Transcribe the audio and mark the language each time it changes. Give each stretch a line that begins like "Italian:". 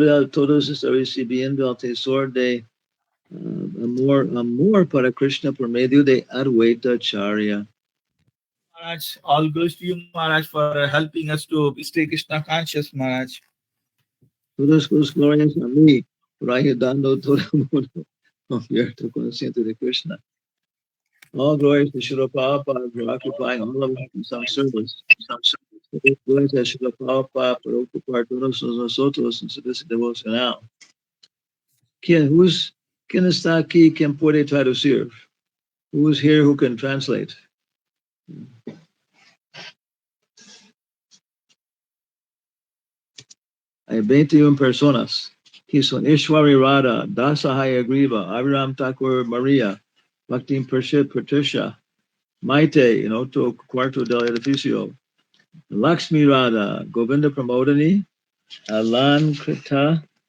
Spanish: Todos están recibiendo el tesoro de amor para Krishna por medio de Advaita Acharya.
English: Maharaj, all goes to you, Maharaj, for helping us to stay Krishna conscious, Maharaj.
Spanish: Todas las glorias a mí por ayudando a todo el mundo abierto consciente de Krishna.
English: All glories to Srila Prabhupada for occupying all of us in some service. Glories to
Spanish: Srila Prabhupada por ocupar todos nosotros en servicio devocional. ¿Quién está aquí? ¿Quién puede traducir?
English: Who's here who can translate?
Spanish: Hay 21 personas. Que son Ishwari Radha, Dasahaya Griva, Aviram Thakur Maria, Bhakti Prashid Patricia, Maite, en otro cuarto del edificio, Lakshmi Radha, Govinda Pramodani, Alan Krita